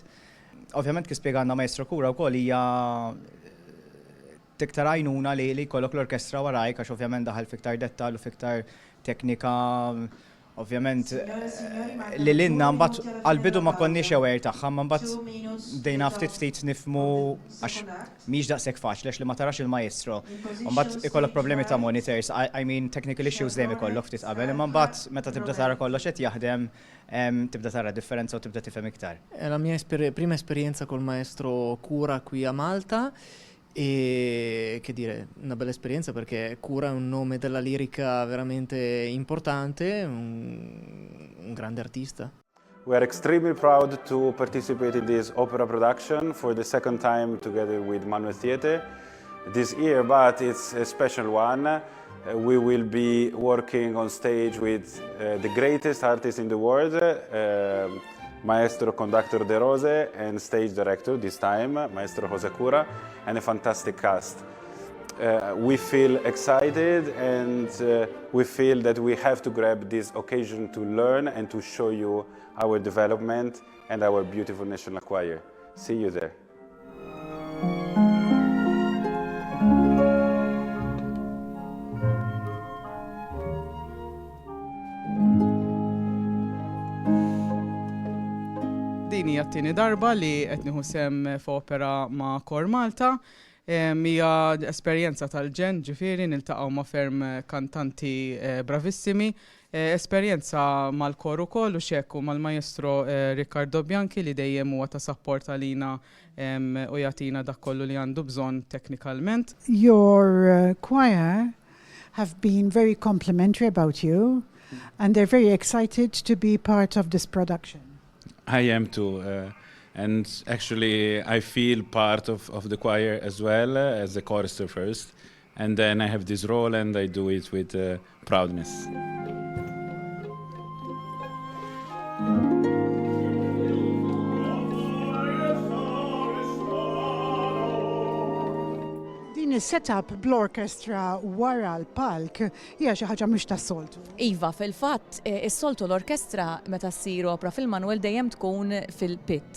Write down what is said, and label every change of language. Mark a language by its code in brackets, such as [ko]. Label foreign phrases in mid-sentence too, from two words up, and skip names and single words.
[mt] Ovvjament kif spjegana Maestro Cura wkoll hija tiktar għajnuna li jkollok l-orkestra warajk għax ovvjament daħal fiktar dettal u fiktar teknika, ovvjament li l-inna mbagħad għal-bidu ma konniex aware tagħha, ma mbagħad dejna ftit nifmu għax mhix daqshekk faċli għax li ma tarax il-maestro. Mbagħad ikollok problemi ta' monitors, [en] I mean technical issues [mt] dejjem ikollok ftit qabel, imma mbagħad meta tibda tara kollox qed jaħdem tibda tara differenza u tibda tifhem iktar. [it] È la mia prima esperienza col maestro Cura qui a Malta. E che dire, una bella esperienza perché Cura è un nome della lirica veramente importante, un grande artista. [en] We are extremely proud to participate in this opera production for the second time together with Manuel Theatre this year, but it's a special one. We will be working on stage with the greatest artist in the world, Maestro Conductor De Rose, and stage director this time, Maestro Josè Cura, and a fantastic cast. We feel excited and we feel that we have to grab this occasion to learn and to show you our development and our beautiful national choir. See you there. [mt] Din hija t-tieni darba li qed nieħu sehem f'opera ma' Kor Malta. Hija esperjenza tal-ġen, ġifieri niltaqgħu ma' ferm kantanti bravissimi. Esperjenza mal-kor ukoll u xekku mal-Maestro Riccardo Bianchi li dejjem huwa ta' support għalina u jagħtina dak kollu li għandu bżonn teknikalment. Your choir have been very complimentary about you and they're very excited to be part of this production. I am too, and actually I feel part of the choir as well as a chorister first, and then I have this role and I do it with proudness. Din is-setup bl-orkestra wara l-palk hija xi ħaġa mhux tas-soltu. Iva, fil-fatt, is-soltu l-orkestra meta ssir opera fil-Manuel dejjem tkun fil-pit.